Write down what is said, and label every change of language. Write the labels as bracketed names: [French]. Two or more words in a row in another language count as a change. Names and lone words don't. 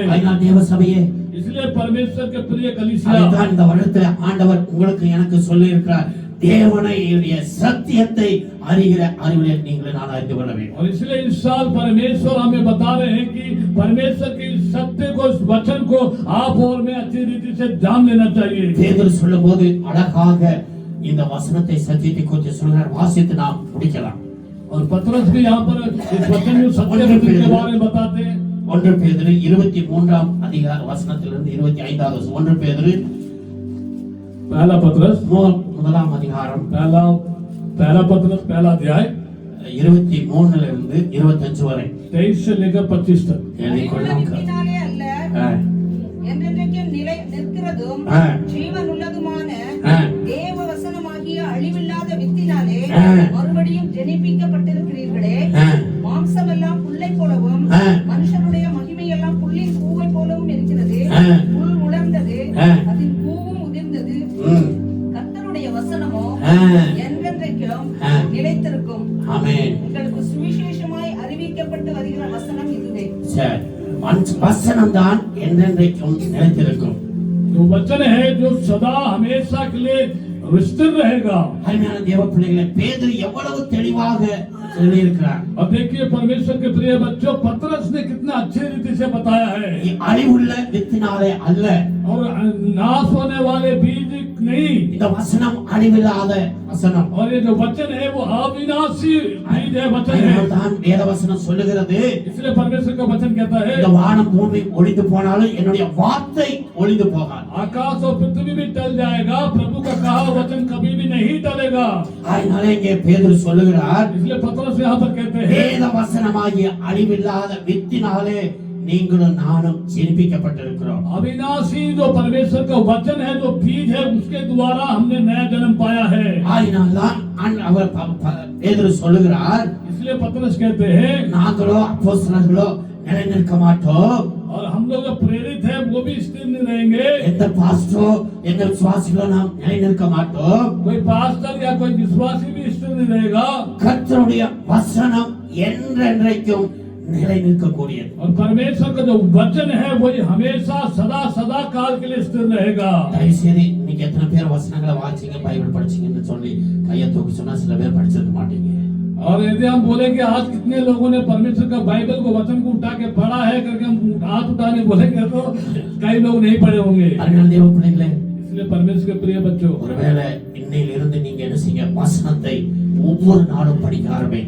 [Tamil] அதனால் தேவ சபையே, [Hindi] इसलिए परमेश्वर के प्रिय कलीसिया, [Tamil] அதைத்தான் இந்த வருடத்தில் ஆண்டவர் உங்களுக்கு எனக்கு சொல்லி இருக்கிறார், தேவனுடைய சத்தியத்தை அறிகிற அறிவிலே நீங்கள் நான் அறிந்து கொள்ள வேண்டும். [Hindi] और इसलिए इस साल परमेश्वर हमें बता रहे हैं कि परमेश्वर के सत्य को, इस वचन को आप और मैं अच्छी रीति से जान लेना चाहिए. [Tamil] பேதுரு சொல்லும்போது அழகாக இந்த வசனத்தை சத்தியத்தை குறித்து சொல்கிறார். வாசித்து நாம் முடிக்கலாம். [Hindi] और पतरस भी यहाँ पर इस वचन में सत्य के बारे में बताते हैं. [Tamil] 1 பேதுரு 23ஆம் அதிகார வசனத்திலிருந்து 25வது 1 பேதுரு [Hindi] पहला पतरस [Tamil] முதலாம் அதிகாரம் [Hindi] पहला पतरस पहला अध्याय [Tamil] 23 இருந்து 25 வரை [Hindi] 23 से लेकर 25 तक. [Tamil] வித்தினாலே அல்ல என்றென்றைக்கும் நிலை நிற்கிறதும் ஜீவனுள்ளதுமான தேவ வசனமாகிய அழிவில்லாத வித்தினாலே மறுபடியும் ஜெனிப்பிக்கப்பட்டிருக்கிறீர்களே. மாம்சமெல்லாம் புல்லை போலவும் மனுஷனுடைய மகிமையெல்லாம் புல்லின் பூவை போலவும் இருக்கிறது. புல் உலர்ந்தது, அதன் பூவும் உதிர்ந்தது. கர்த்தருடைய வசனமோ என்றென்றைக்கும் நிலைத்திருக்கும். ஆமென். உங்களுக்கு சுவிசேஷமாய் அறிவிக்கப்பட்டு வருகிற வசனம் இதுவே. சரி, வசனம் தான் என்றென்றைக்கும் நிலைத்திருக்கும். [Hindi] जो वचन है जो सदा हमेशा के लिए स्थिर रहेगा. [Tamil] அருமையான தேவ பிள்ளைகளே, பேதுரு எவ்வளவு தெளிவாக சொல்லியிருக்கிறார். [Hindi] और देखिए परमेश्वर के प्रिय बच्चों, पतरस ने कितना अच्छे रीति से बताया है. [Tamil] அழிவுள்ள வித்தினாலே அல்ல, [Hindi] और नाश होने वाले बीज नहीं. [Tamil] இந்த வசனம் அழிவில்லாத வசனம். [Hindi] और ये जो वचन है वो अविनाशी बीज है, वचन है. [Tamil] தான் வேத வசனம் சொல்லுகிறது. [Hindi] इसलिए परमेश्वर का वचन कहता है [Tamil] இந்த வானம் பூமி ஒளிந்து போனாலும் என்னுடைய வார்த்தை ஒளிந்து போகாது. [Hindi] आकाश और पृथ्वी भी टल जाएगा, प्रभु का कहा वचन कभी भी नहीं टलेगा. [Tamil] அதனால இங்கே பேதுரு சொல்லுகிறார், [Hindi] इसलिए पतरस यहाँ पर कहते हैं [Tamil] வேத வசனமாகிய அழிவில்லாத வித்தினாலே நீங்களும் நானும் ஜெனிப்பிக்கப்பட்டிருக்கிறோம். [Hindi] अविनाशी जो परमेश्वर का वचन है, जो बीज है, उसके द्वारा हमने नया जन्म पाया है. [Tamil] அதனால்தான் அவர் பேதுரு சொல்லுகிறார், [Hindi] इसलिए पतरस कहते हैं [Tamil] நாங்களோ அப்போஸ்தலர்களோ நிலைநிற்க மாட்டோம். [Hindi] और हम लोग जो प्रेरित है वो भी स्थिर नहीं रहेंगे. [Tamil] எந்த பாஸ்டரோ எந்த விசுவாசிகளோ நாம் நிலைநிற்க மாட்டோம். [Hindi] कोई पास्टर या कोई विश्वासी भी स्थिर नहीं रहेगा. [Tamil] கர்த்தருடைய வசனம் என்றென்றைக்கும் நிலை நிற்கக்கூடியது. [Hindi] और परमेश्वर का जो वचन है वही हमेशा सदा सदा काल के लिए स्थिर रहेगा. [Tamil] தயவுசெய்து நீங்க எத்தனை பேர் வசனங்களை வாசிங்க, பைபிள் படிச்சீங்கன்னு சொல்லி கையை தூக்கி சொன்னா சில பேர் படிச்சிருக்க மாட்டீங்க. [Hindi] और यदि हम बोले कि आज कितने लोगों ने परमेश्वर का बाइबल को वचन को उठा के पढ़ा है करके हम हाथ उठाने बोलेंगे तो कई लोग नहीं पढ़े होंगे. [Tamil] அருமையான தேவ பிள்ளைகளே, [Hindi] इसलिए परमेश्वर के प्रिय बच्चों, [Tamil] ஒருவேளை இன்னையில இருந்து நீங்க என்ன செய்யுங்க, வசனத்தை ஒவ்வொரு நாளும் படிக்க ஆரம்பிங்க.